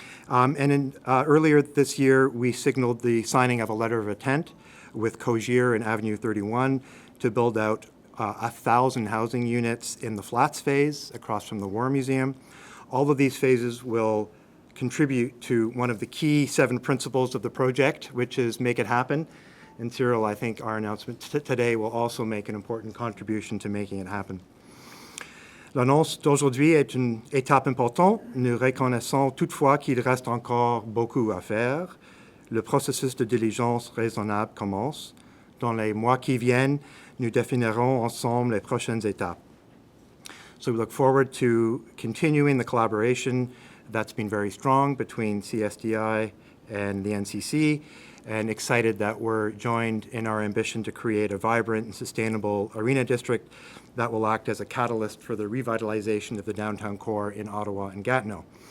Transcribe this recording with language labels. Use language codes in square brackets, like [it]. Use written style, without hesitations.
[en] Earlier this year, we signaled the signing of a letter of intent with Cogier and Avenue 31 to build out 1,000 housing units in the Flats phase across from the War Museum. All of these phases will contribute to one of the key 7 principles of the project, which is make it happen. And Cyril, I think our announcement today will also make an important contribution to making it happen. [fr] L'annonce d'aujourd'hui est une étape importante. Nous reconnaissons toutefois qu'il reste encore beaucoup à faire. Le processus de diligence raisonnable commence. Dans les mois qui viennent, nous définirons ensemble les prochaines étapes. [en] So we look forward to continuing the collaboration that's been very strong between CSDI and the NCC, and excited that we're joined in our ambition to create a vibrant and sustainable arena district that will act as a catalyst for the revitalization of the downtown core in Ottawa and Gatineau.